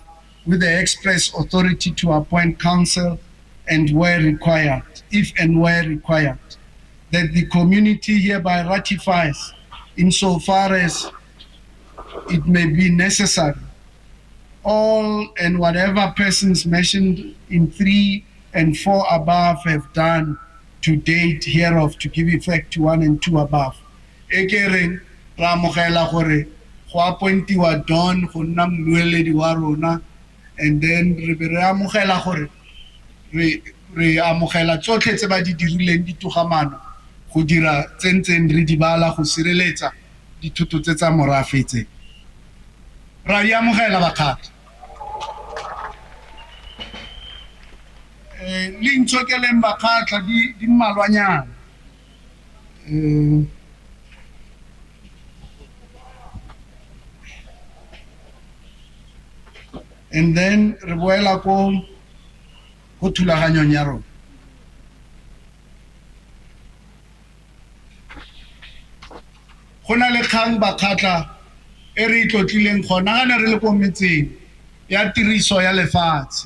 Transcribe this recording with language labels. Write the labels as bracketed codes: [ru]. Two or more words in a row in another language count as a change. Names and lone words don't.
[en] with the express authority to appoint counsel and where required, if and where required, that the community hereby ratifies, insofar as it may be necessary, all and whatever persons mentioned in 3 and 4 above have done to date hereof to give effect to 1 and 2 above. [tn] Ekereng ra amogela gore go appointiwa Don go nna mmueledi wa rona, [en] and then [tn] re be re amogela gore re amogela tsotlhe tse ba di dirileng ditogamano go dira tsentseng re di bala go sireletsa dithoto tse tsa morafe tse. Ra di amogela bakgatha. Le ntsokeleng bakgatha di mmalwanyana. [en] And then [tn] re boela ko thulaganyong ya rona. Go na le kgang bakgatha e re itlotlileng gona gane re le ko metseng ya tiriso ya lefatshe.